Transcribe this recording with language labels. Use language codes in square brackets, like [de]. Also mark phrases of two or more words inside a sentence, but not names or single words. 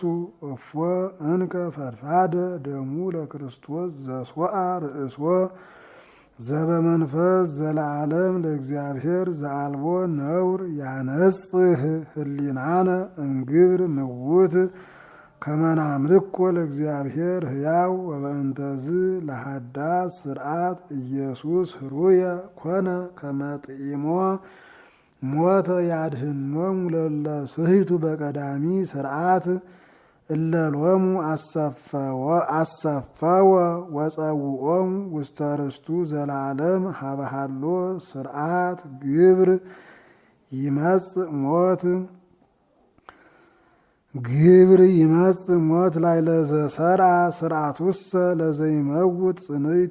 [gez] እፎ እንከ ፈድፋደ ደሙ ለክርስቶስ ዘስወአ ርእሶ ዘበመንፈስ ዘለዓለም ለእግዚአብሔር ዘአልቦ ነውር ያነጽህ ህሊናነ እምግብር ምውት ከመ ናምልኮ ለእግዚአብሔር ሕያው ወበእንተዝ ለሃዳስ ስርዓት ኢየሱስ ህሩየ ኮነ ከመ ጥኢሞ ሞተ ያድህኖሙ ለእለ ስሕቱ በቀዳሚ ስርዓት እለ ሎሙ አሰፈወ ወጸውዖሙ ውስተ ርስቱ ዘለዓለም ሀበ ሀሎ ስርዓት ግብር ይመጽእ ሞት ላይ ለዘሰርዓ ስርዓቱሰ ለዘይመውት ጽንዕት